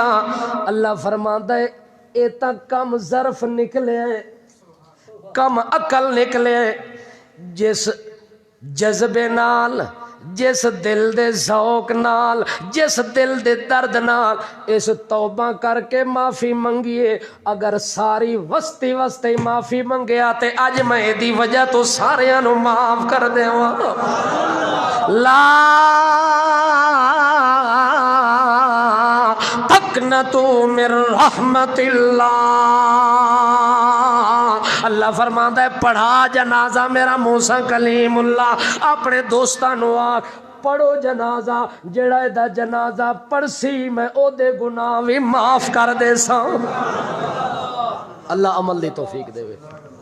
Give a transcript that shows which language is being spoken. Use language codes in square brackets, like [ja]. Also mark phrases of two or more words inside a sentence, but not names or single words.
[pa] اللہ فرماندا ہے اے تا کم ظرف نکلے، کم عقل نکلے، جس جذبے نال، جس دل دے ذوق نال، جس دل دے درد نال اس توبہ کر کے معافی منگیے، اگر ساری وستی وستی معافی منگیا تے اج میں دی وجہ تو ساریاں نو معاف کر دیواں۔ [ar] لا تقنطوا من رحمت اللہ، [pa] اللہ فرماندا ہے پڑھا جنازہ میرا موسیٰ کلیم اللہ، اپنے دوستاں نو آکھ پڑھو جنازہ، جڑا دا جنازہ پڑھسی میں او دے گناہ بھی معاف کر دے ساں۔ اللہ عمل دی توفیق دے۔